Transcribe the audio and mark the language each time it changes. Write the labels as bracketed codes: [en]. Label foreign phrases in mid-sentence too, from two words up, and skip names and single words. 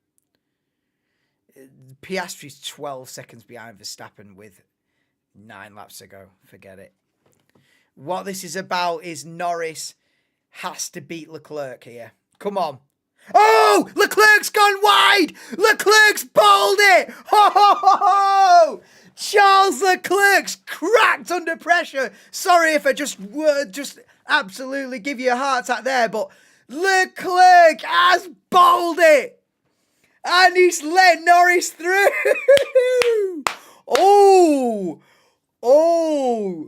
[en] Piastri's 12 seconds behind Verstappen with 9 laps to go. Forget it. What this is about is Norris has to beat Leclerc here. Come on. Oh! Leclerc's gone wide! Leclerc's bowled it! Ho, ho, ho, ho! Charles Leclerc's cracked under pressure. Sorry if I just absolutely give you a heart attack there, but Leclerc has bowled it! And he's let Norris through! Oh! Oh!